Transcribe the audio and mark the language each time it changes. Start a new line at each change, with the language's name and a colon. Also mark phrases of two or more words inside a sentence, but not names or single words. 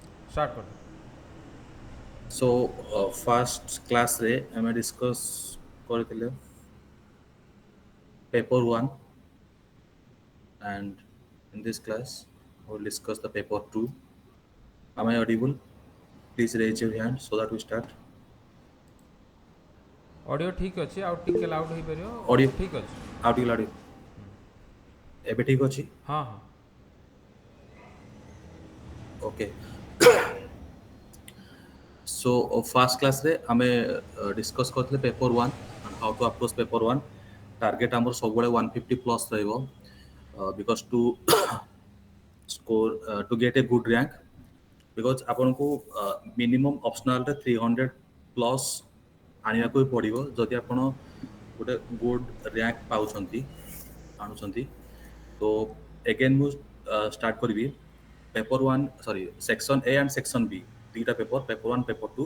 Hindi: स्टार्ट कर दो।
English: So first class
Odia: रे ଆମେ discuss କରିଥିଲେ
English: paper 1 and in this class we will discuss the paper 2. Am I audible? Please raise your hand so that we start.
Odia: ଅଡ଼ିଓ ଠିକ୍ ଅଛି, ଆଉ ଟିକେ ଲାଉଡ଼ Audio ହେଇପାରିବ? ଠିକ୍ ଅଛି। ଆଉ ଟିକେ audio ଏବେ ଠିକ ଅଛି? ହଁ ହଁ।
English: Okay. So first class
Odia: ରେ ଆମେ discuss କରିଥିଲେ
English: paper 1 and how to approach paper 1.
Odia: Target ଆମର ସବୁବେଳେ 150 plus ରହିବ
English: because to score to get a good rank because
Odia: ଆପଣଙ୍କୁ ମିନିମମ୍ ଅପସନାଲରେ 300 ପ୍ଲସ୍ ଆଣିବାକୁ ବି ପଡ଼ିବ ଯଦି ଆପଣ ଗୋଟେ
English: good rank
Odia: ପାଉଛନ୍ତି ଆଣୁଛନ୍ତି।
English: ତ ଏଗେନ୍ ମୁଁ ଷ୍ଟାର୍ଟ କରିବି paper one sorry section A and section B ଦୁଇଟା paper paper one paper two.